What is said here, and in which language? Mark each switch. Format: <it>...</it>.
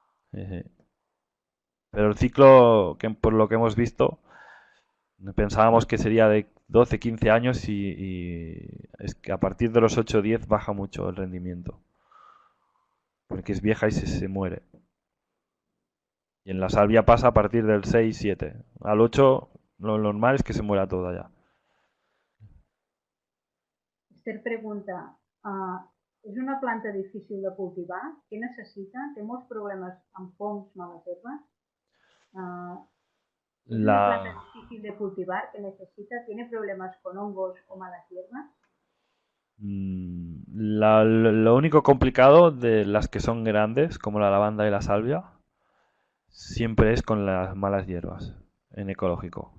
<es>Pero el ciclo, por lo que hemos visto, pensábamos que sería de 12-15 años y es que a partir de los 8-10 baja mucho el rendimiento. Porque es vieja y se muere. Y en la salvia pasa a partir del 6-7. Al 8 lo normal es que se muera toda ya.</es> <ca>Esther pregunta, és una planta difícil de cultivar? Què necessita? Té molts problemes amb fongs, males herbes?</ca> <es>¿Es una planta difícil de cultivar que necesita? ¿Tiene problemas con hongos o malas hierbas? Lo único complicado de las que son grandes, como la lavanda y la salvia, siempre es con las malas hierbas en ecológico.</es>